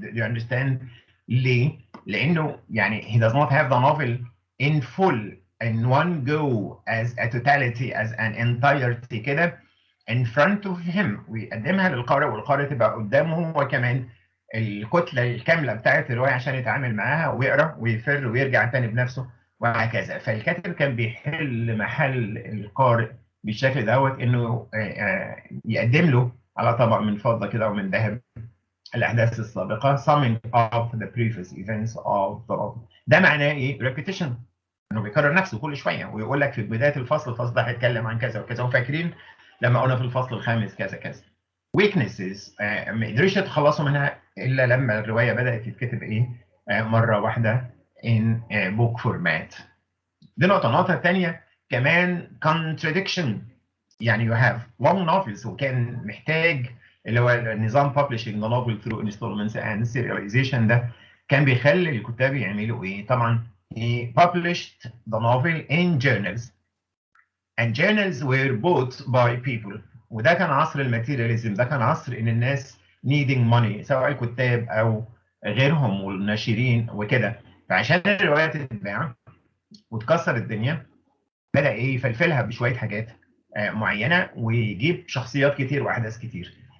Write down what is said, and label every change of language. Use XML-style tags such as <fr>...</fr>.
<en>Do you understand؟</en> <ar>ليه؟ لأنه يعني</ar> <en>he does not have the novel in full in one go as a totality as an entirety</en> <ar>كده</ar> <en>in front of him</en> <ar>ويقدمها للقارئ، والقارئ تبقى قدامه هو كمان الكتلة الكاملة بتاعت الرواية عشان يتعامل معاها ويقرأ ويفر ويرجع تاني بنفسه وهكذا. فالكاتب كان بيحل محل القارئ بالشكل دوت، انه يقدم له على طبق من فضه كده او من ذهب الاحداث السابقه</ar> <en>summing up the previous events of the novel.</en> <ar>ده معناه ايه؟ repetition، انه بيكرر نفسه كل شويه ويقول لك في بدايه الفصل ده هيتكلم عن كذا وكذا، وفاكرين لما قلنا في الفصل الخامس كذا كذا. weaknesses ما قدروش يتخلصوا منها الا لما الروايه بدات تتكتب ايه؟ مره واحده</ar> <en>in book format.</en> <ar>دي النقطة الثانية كمان</ar> <en>contradiction،</en> <ar>يعني</ar> <en>you have long novels</en> <ar>وكان محتاج اللي هو نظام</ar> <en>publishing the novel through installments and serialization.</en> <ar>ده كان بيخلي الكتاب يعملوا ايه؟ طبعا</ar> <en>he published the novel in journals and journals were bought by people.</en> <ar>وده كان عصر الماتيرياليزم، ده كان عصر ان الناس</ar> <en>needing money</en> <ar>سواء الكتاب او غيرهم والناشرين وكده. فعشان الرواية تتباع وتكسر الدنيا بدأ ايه يفلفلها بشويه حاجات معينه ويجيب شخصيات كتير واحداث كتير.</ar>